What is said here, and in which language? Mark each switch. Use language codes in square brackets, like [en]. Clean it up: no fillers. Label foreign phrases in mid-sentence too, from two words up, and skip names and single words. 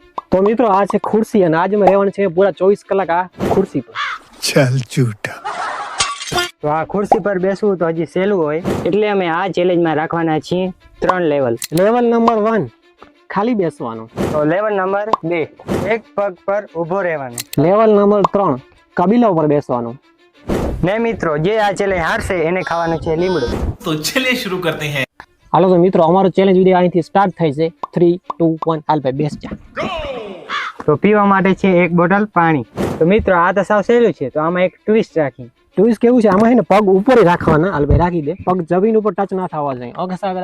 [gu] તો મિત્રો આ છે ખુરશી અને આજ મેં રહેવાનું છે પૂરા 24 કલાક આ ખુરશી પર. [hi] चल झूठा. [gu] તો આ ખુરશી પર બેસવું તો હજી સહેલું હોય એટલે અમે આ ચેલેન્જમાં રાખવાના છીએ 3 લેવલ. લેવલ નંબર 1 ખાલી બેસવાનું. તો લેવલ નંબર 2 એક પગ પર ઊભો રહેવાનું. લેવલ નંબર 3 કબીલા ઉપર બેસવાનું. ને મિત્રો જે આ ચેલેન્જ હારશે એને ખાવાનું છે લીમડો. [hi] तो चलिए शुरू करते हैं. [gu] હાલો તો મિત્રો અમારો ચેલેન્જ વિડીયો અહીંથી સ્ટાર્ટ થાય છે 3 2 1 હાલ ભાઈ બેસ જા. તો પીવા માટે છે એક બોટલ પાણી. તો મિત્રો આ તો સાવ સહેલું છે તો આમાં એક ટ્વિસ્ટ રાખી. ટ્વિસ્ટ કેવું છે આમાં છે ને પગ ઉપર રાખવાના. હાલ ભાઈ રાખી દે, પગ જમીન ઉપર ટચ ના થવા જોઈએ. ઓકે સાગરા?